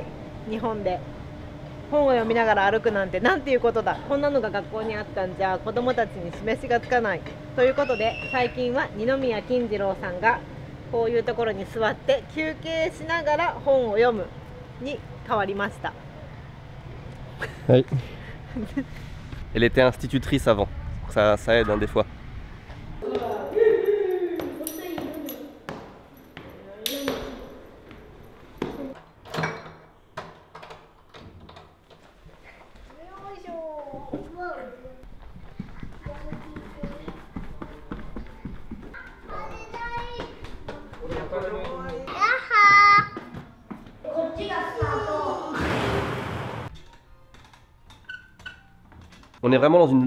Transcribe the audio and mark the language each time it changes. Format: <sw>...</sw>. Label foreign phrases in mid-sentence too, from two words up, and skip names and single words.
<ja>日本で本を読みながら歩くなんてなんていうことだ、こんなのが学校にあったんじゃ子どもたちに示しがつかないということで、最近は二宮金次郎さんがこういうところに座って休憩しながら本を読むに変わりました。</ja> <fr>Oui. Elle était institutrice avant, ça aide hein, des fois. On est vraiment dans une</fr>